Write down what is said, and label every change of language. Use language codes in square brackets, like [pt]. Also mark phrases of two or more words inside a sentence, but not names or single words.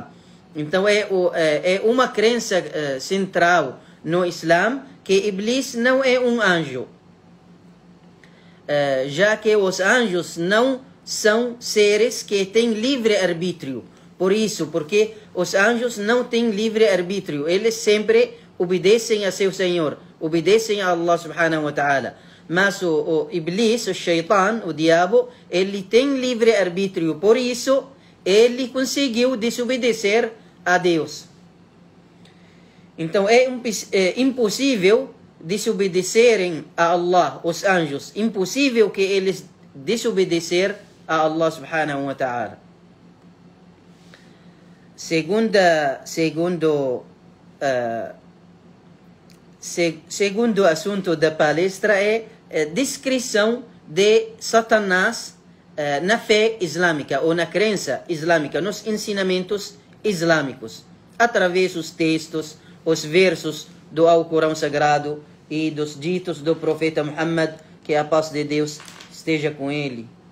[pt] Então é uma crença central no Islã que Iblis não é um anjo, já que os anjos não são seres que têm livre-arbítrio. Por isso, porque os anjos não têm livre-arbítrio, eles sempre obedecem a seu Senhor, obedecem a [ar] الله سبحانه وتعالى. [pt] Mas o Iblis, o Shaitan, o diabo, ele tem livre-arbítrio, por isso ele conseguiu desobedecer a Deus. Então é impossível desobedecerem a Allah, os anjos. Impossível que eles desobedecer a [ar] الله سبحانه وتعالى. [pt] Segundo assunto da palestra é descrição de Satanás na fé islâmica ou na crença islâmica, nos ensinamentos islâmicos, através dos textos, os versos do Alcorão Sagrado e dos ditos do profeta Muhammad, que a paz de Deus esteja com ele.